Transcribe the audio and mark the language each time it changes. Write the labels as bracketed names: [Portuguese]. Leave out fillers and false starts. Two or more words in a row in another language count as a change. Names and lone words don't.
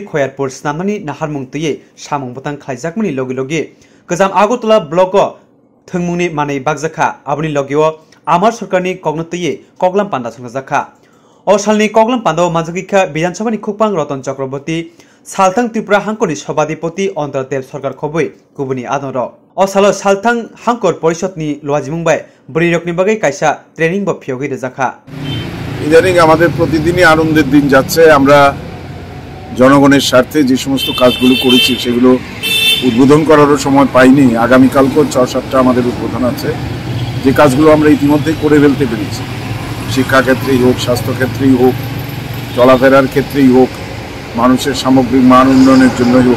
[Kok Borok] खयारपुर स्नामनानि नाहार मुंतयै सामुं बतन खायजाकमनि लगे लगे गोजाम आगरतला ब्लक थंमुंनि मानै बागजाखा आबनि लगेओ आमार सरकारनि कग्नतयै कगलाम पान्दा संजाखा अ सालनि कगलाम पान्दाओ मानजाखिखा विधानसभानि खुकपां रतन चक्रवर्ती सालथां त्रिपुरा हांकरनि सभाधिपति अंतरदेव सरकार खबै गुबुननि आदर अ सालो सालथां हांकर परिषदनि लुआजिमुंबाय बड़ी रकनि बागै कायसा ट्रेनिंग बा फियोगै रेजाखा [Bangla] ইদানিং আমাদের প্রতিদিনই আনন্দের দিন যাচ্ছে। আমরা জনগণের স্বার্থে যে সমস্ত কাজগুলো করেছি সেগুলো উদ্বোধন করারও সময় পাইনি। আগামীকালকেও ৬-৭টা আমাদের উদ্বোধন আছে, যে কাজগুলো আমরা ইতিমধ্যেই করে ফেলতে পেরেছি। শিক্ষাক্ষেত্রেই হোক, স্বাস্থ্যক্ষেত্রেই হোক, চলাফেরার ক্ষেত্রেই হোক, মানুষের সামগ্রিক মান উন্নয়নের জন্যই হোক।